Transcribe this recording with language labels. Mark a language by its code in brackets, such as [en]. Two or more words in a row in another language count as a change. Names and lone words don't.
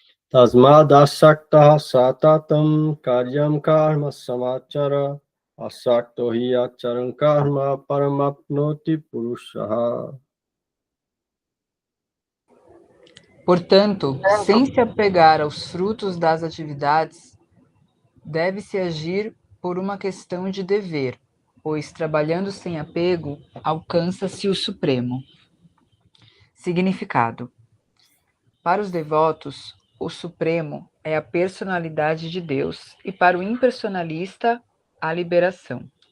[sa] तस्मादसक्त सततं कार्यं कर्म समाचर असक्तो हि आचरन् कर्म परमाप्नोति पूरुषः. [pt] Portanto, sem se apegar aos frutos das atividades, deve-se agir por uma questão de dever, pois trabalhando sem apego, alcança-se o Supremo. Significado: para os devotos, o Supremo é a personalidade de Deus e para o impersonalista, a liberação.